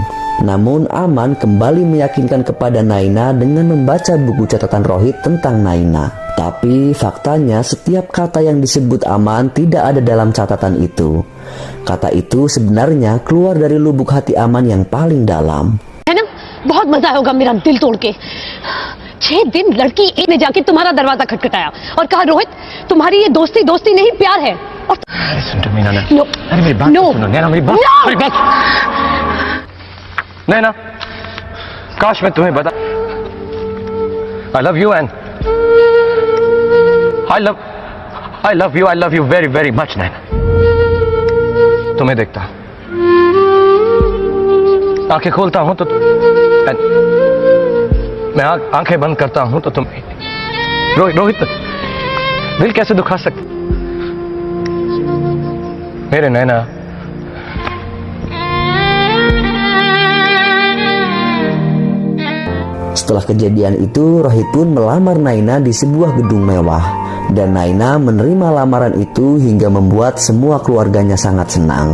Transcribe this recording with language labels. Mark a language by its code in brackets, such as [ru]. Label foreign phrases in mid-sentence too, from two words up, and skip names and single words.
[id] Namun Aman kembali meyakinkan kepada Naina dengan membaca buku catatan Rohit tentang Naina. Tapi faktanya setiap kata yang disebut Aman tidak ada dalam catatan itu. Kata itu sebenarnya keluar dari lubuk hati Aman yang paling dalam. [hi] है ना, बहुत मजा होगा मेरा दिल तोड़ के। 6 दिन लड़की एक ने जाके तुम्हारा दरवाजा खटखटाया और कहा रोहित तुम्हारी ये दोस्ती नहीं प्यार है। [en] Listen to me, Naina. No. [hi] अरे मेरी बात [en] No. [hi] तो सुनो, नैना मेरी बात। [en] No. [hi] मेरी बात। नैना, काश मैं तुम्हें बता। [en] I love you and I love you very very much, [hi] नैना। तुम्हें देखता हूं, आंखें खोलता हूं तो मैं आंखें बंद करता हूं तो तुम रोहित दिल कैसे दुखा सकते मेरे नैना। [id] Setelah kejadian itu, Rohit pun melamar Naina di sebuah gedung mewah. Dan Naina menerima lamaran itu hingga membuat semua keluarganya sangat senang.